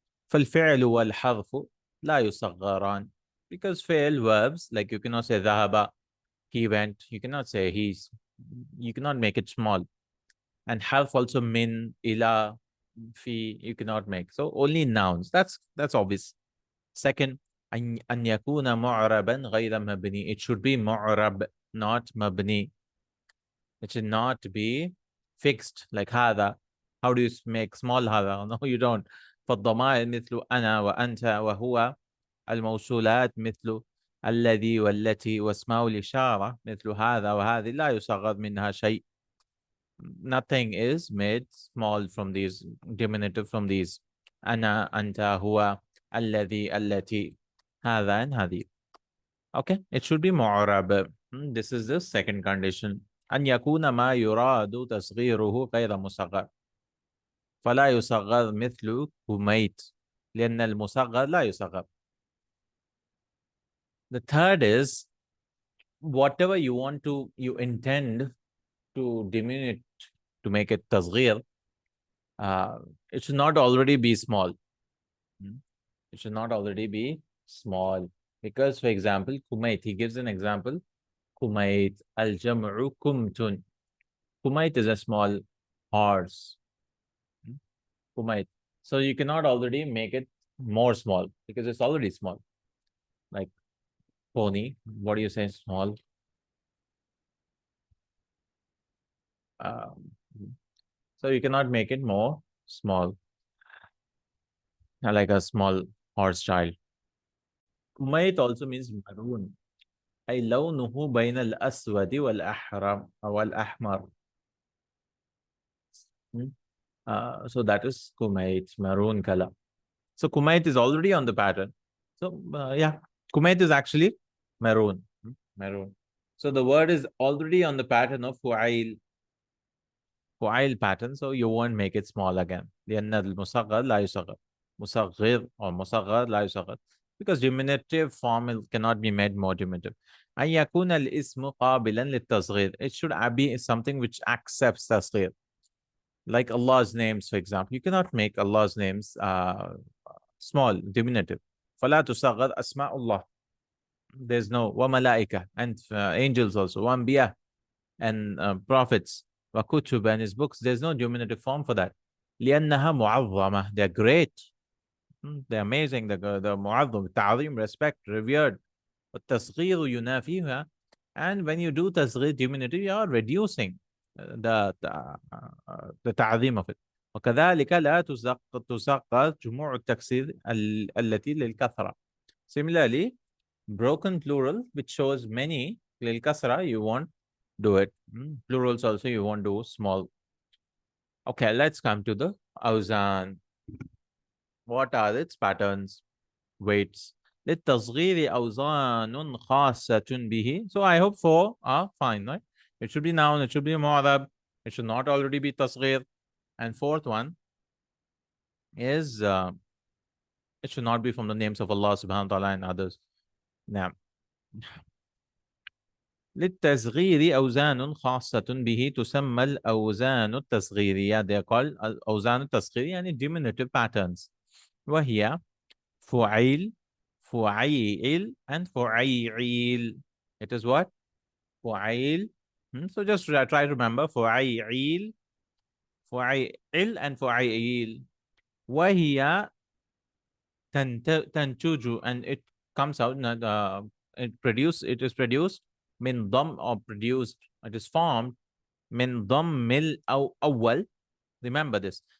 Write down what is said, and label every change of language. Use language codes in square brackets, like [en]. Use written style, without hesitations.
[ar] فالفعل والحرف لا يصغران. [en] Because fail verbs, like you cannot say ذهب, he went, you cannot say he's, you cannot make it small. And harf also min, ila, fi, you cannot make. So only nouns. That's obvious. [ar] Second, أن يكون معربا غير مبني. [en] It should be معرب, not مبني. It should not be fixed like هذا. How do you make small هذا? No, you don't. [ar] فالضمائر مثل أنا وأنت وهو. الموصولات مثل الذي والتي، واسماء الإشارة مثل هذا وهذه لا يصغر منها شيء. [en] Nothing is made small from these, diminutive from these. [ar] أنا أنت هو الذي التي هذا and هذه. [en] Okay, it should be معرب. This is the second condition. [ar] أن يكون ما يراد تصغيره غير مصغر. فلا يصغر مثل كميت لأن المصغر لا يصغر. [en] The third is, whatever you intend to diminish, to make it tasghir, it should not already be small. It should not already be small. Because, for example, kumait, he gives an example. Kumait, al-jam'u kumtun. Kumait is a small horse. Kumait. So you cannot already make it more small because it's already small. Like pony, what do you say small? So you cannot make it more small, like a small horse child. Kumayt also means maroon. [ar] أي لونه بين الأسود والأحمر أو الأحمر. [en] So that is Kumayt, maroon color. So Kumayt is already on the pattern. So yeah, Kumayt is actually maroon. Maroon. So the word is already on the pattern of Fu'ail. Fu'ail pattern. So you won't make it small again. [ar] لأن المصغر لا يصغر. مصغر or مصغر لا يصغر. [en] Because diminutive form cannot be made more diminutive. [ar] أن يكون الاسم قابلا للتصغير. [en] It should be something which accepts تصغير. Like Allah's names, for example. You cannot make Allah's names small, diminutive. [ar] فلا تصغر أسماء الله. [en] There's no وملائكة and angels also. وأنبياء and prophets. وكتب and his books. There's no diminutive form for that. [ar] لأنها معظمة. [en] They're great. They're amazing. The معظم, تعظيم, respect, revered. [ar] والتصغير ينافيها. [en] And when you do تصغير, diminutive, you are reducing the تعظيم of it. [ar] وكذلك لا تصغر جموع التكسير التي للكثرة. [en] Similarly, broken plural which shows many للكسرة, you won't do it. Plurals also you won't do small. Okay, let's come to the awzan. What are its patterns, weights? [ar] للتصغير أوزان خاصة به. [en] So I hope 4 are fine, right? It should be noun, it should be mu'adab, it should not already be tasghir. And fourth one is it should not be from the names of Allah subhanahu wa ta'ala and others. [ar] Now, للتصغير أوزان خاصة به تسمى الأوزان التصغيرية. [en] They are called [ar] أوزان التصغير, يعني [en] diminutive patterns. [ar] وهي فعيل, فعيل, and فعيعيل. [en] It is what? [ar] فعيل, [en] So just try to remember فعيل فعيل and فعيل. [ar] وهي تنتج, [en] and it comes out, it is produced من ضم, or produced, it is formed [ar] من ضم الأول. [en] Remember this.